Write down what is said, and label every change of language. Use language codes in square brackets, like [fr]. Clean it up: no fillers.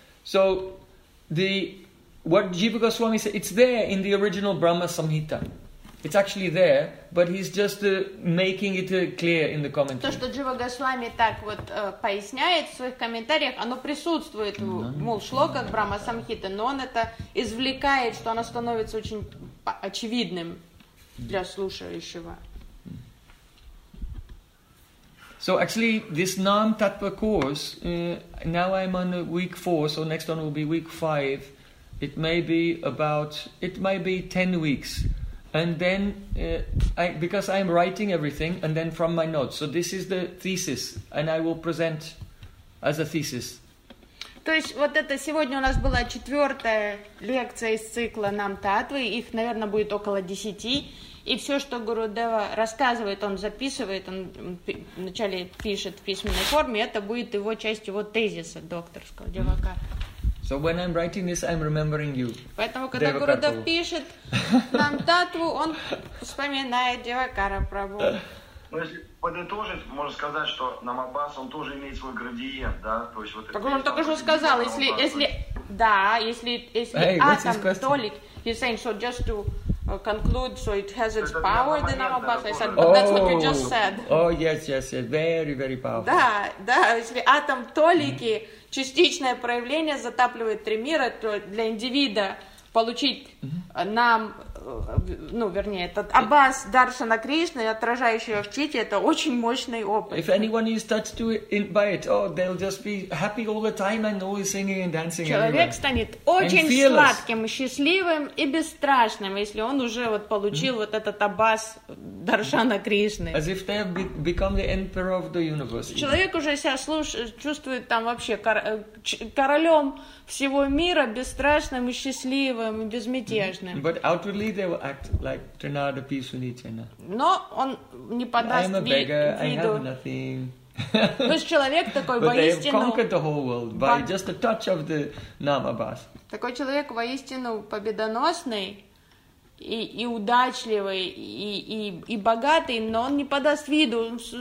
[en] So what Jiva Goswami said, it's there in the original Brahma Samhita. It's actually there, but he's just making it clear in the commentary. [ru] То, что Джива Госвами так вот поясняет в своих комментариях, оно присутствует в шлоках Брахма Самхиты, но он это извлекает, что оно становится очень очевидным для слушающего. [en] So actually, this Nam Tattva course, now I'm on week 4, so next one will be week 5. It may be about, 10 weeks. And then, because I'm writing everything, and then from my notes. So this is the thesis, and I will present as a thesis. [ru] То есть вот это сегодня у нас была четвертая лекция из цикла «Нам Татвы». Их, наверное, будет около 10. И все, что Гурудева рассказывает, он записывает, он вначале пишет в письменной форме, это будет его часть его тезиса докторского, девака. [en] So when I'm writing this, I'm remembering you. [ru] Поэтому, когда Гурудев пишет «Нам Татву», он вспоминает Девакара Прабу. Ну, если подытожить, можно сказать, что Намабас, он тоже имеет свой градиент, да? То есть, вот так он только что сказал, если атом, [en] you're saying, so just to conclude, so it has its power, the Намабас, I said, but that's what you just said. Oh, yes, very, very powerful. [ru] Да, если атом толики, частичное проявление затапливает три мира, то для индивида получить нам... Ну, вернее, этот Аббас Даршана Кришны, отражающий его в чите, это очень мощный опыт. [en] If anyone is touched to by it, oh, they'll just be happy all the time and always singing and dancing. [ru] Человек [en] everywhere. [ru] Станет очень сладким, счастливым и бесстрашным, если он уже вот получил вот этот Аббас Даршана Кришны. [en] As if they have become the emperor of the universe. [ru] Человек уже себя чувствует там вообще королем всего мира, бесстрашным и счастливым и безмятежным. [en] But outwardly they will act like Trinada Pisuni Chena. [ru] Но он не подаст виду. [en] I'm a beggar. I have nothing. [ru] То есть человек такой [en] but [ru] воистину. [en] But they have conquered the whole world by just a touch of the Namabas. [ru] Такой человек воистину победоносный и удачливый и богатый, но он не подаст виду.